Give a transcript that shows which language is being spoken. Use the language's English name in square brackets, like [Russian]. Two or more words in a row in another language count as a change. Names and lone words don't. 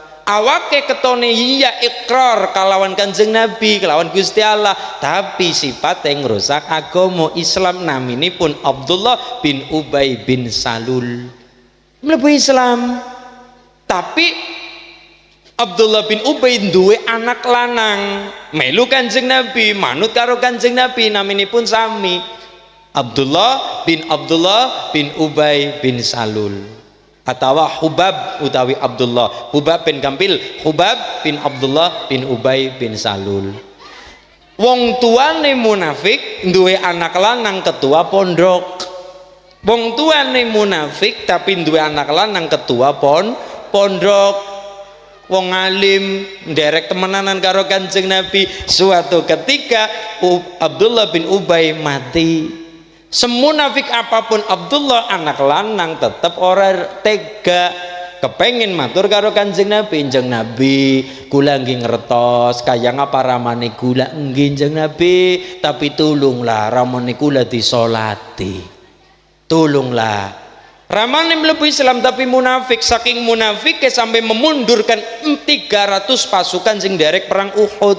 [Javanese] Awake ketone iya ikrar kalawan Kanjeng Nabi, kelawan Gusti Allah, tapi sifatnya ngrusak agama Islam. Naminipun Abdullah bin Ubay bin Salul. Mlebu Islam. Tapi Abdullah bin Ubay duwe anak lanang, melu Kanjeng Nabi, manut karo Kanjeng Nabi, naminipun sami Abdullah bin Ubay bin Salul. Atau Hubab utawi Abdullah, Hubab bin Gampil, Hubab bin Abdullah bin Ubay bin Salul. Wong tuane munafik duwe anak lanang ketua pondok. Wong tuane munafik tapi duwe anak lanang ketua pondok. Wong alim nderek temenanan karo Kanjeng Nabi. [Indonesian] Suatu ketika Abdullah bin Ubay mati. Semunafik apapun Abdullah, [Javanese] anak lanang [Indonesian] tetap orang tega. [Javanese] Kepengin matur karo Kanjeng Nabi kula nggih ngertos kaya ngapa ramane kula nggih Kanjeng Nabi, tapi tulunglah ramane kula disolati, tulunglah. Ramane mlebu Islam tapi munafik, saking munafik [Indonesian] sampai memundurkan 300 pasukan [Javanese] sing derek perang Uhud.